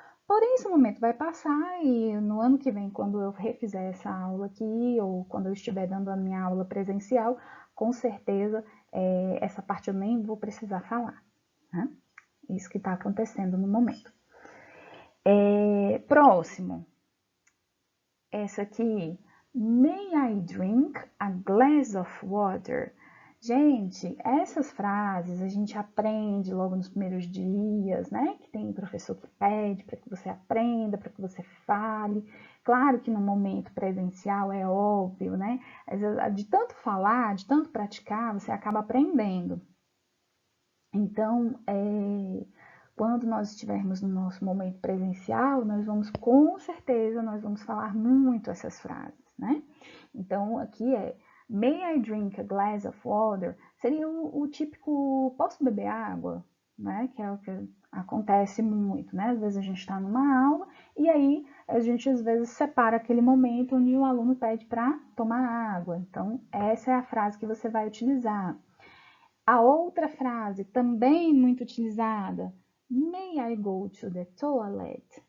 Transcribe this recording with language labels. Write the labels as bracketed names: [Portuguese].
[Portuguese] Porém, esse momento vai passar e no ano que vem, quando eu refizer essa aula aqui, ou quando eu estiver dando a minha aula presencial, com certeza essa parte eu nem vou precisar falar, né? Isso que está acontecendo no momento. Próximo. Essa aqui. [English] May I drink a glass of water? [Portuguese] Gente, essas frases a gente aprende logo nos primeiros dias, né? Que tem professor que pede para que você aprenda, para que você fale. Claro que no momento presencial é óbvio, né? De tanto falar, de tanto praticar, você acaba aprendendo. Então, quando nós estivermos no nosso momento presencial, nós vamos, com certeza, nós vamos falar muito essas frases, né? Então, aqui [English] May I drink a glass of water? [Portuguese] Seria o típico, posso beber água? Né? Que é o que acontece muito, né? Às vezes a gente está numa aula e aí a gente às vezes separa aquele momento onde o aluno pede para tomar água. Então, essa é a frase que você vai utilizar. A outra frase, também muito utilizada, [English] May I go to the toilet?